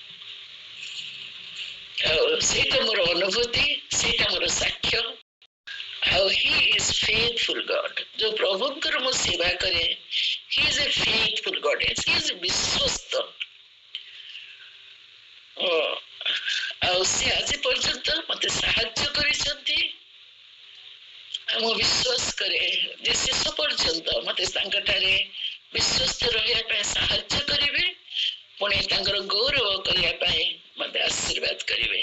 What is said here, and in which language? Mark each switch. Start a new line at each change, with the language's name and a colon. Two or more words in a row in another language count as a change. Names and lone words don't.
Odia: ଆଉ ସେଇଟା ମୋର ଅନୁଭୂତି, ସେଇଟା ମୋର ସାକ୍ଷ୍ୟ।
English: ଆଉ he is faithful God.
Odia: ଯୋଉ ପ୍ରଭୁଙ୍କର ମୁଁ ସେବା କରେ,
English: he is a faithful God. He is ବିଶ୍ୱସ୍ତ।
Odia: ଆଉ ସେ ଆଜି ପର୍ଯ୍ୟନ୍ତ ମତେ ସାହାଯ୍ୟ କରିଛନ୍ତି। ଆଉ ମୁଁ ବିଶ୍ୱାସ କରେ ଯେ ଶେଷ ପର୍ଯ୍ୟନ୍ତ ମତେ ତାଙ୍କଠାରେ ବିଶ୍ୱସ୍ତ ରହିବା ପାଇଁ ସାହାଯ୍ୟ କରିବେ, ପୁଣି ତାଙ୍କର ଗୌରବ କରିବା ପାଇଁ ମତେ ଆଶୀର୍ବାଦ କରିବେ।